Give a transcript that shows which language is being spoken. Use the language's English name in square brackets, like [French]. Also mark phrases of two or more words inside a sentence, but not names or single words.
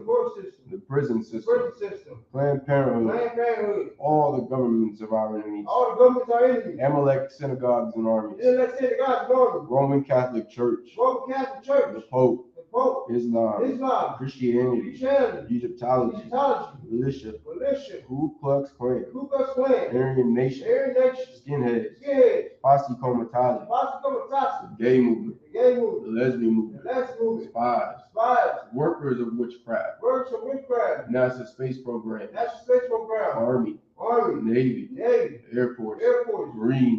[English] court system, the prison the system, prison system, Planned Parenthood, Planned Parenthood, all the governments of our enemies, all the governments are enemies, Amalek synagogues and armies, let's say the God's government, Roman Catholic Church, Roman Catholic the Church, Pope, the Pope, Islam, Islam, Christianity, Christianity, Egyptology, Egyptology, militia, militia, Ku Klux Klan, Ku Klux Klan, Aryan Nation, Aryan Nation, Skinheads, Skinheads, Posse Comitatus, Posse Comitatus, the Gay Movement, the Gay the Movement, Lesbian the Movement, Lesbian Movement, Spies, spies, workers of witchcraft, works of witchcraft, NASA space program, national space program, Army, Army, Navy, Navy, Air Force, Air Force, Marines,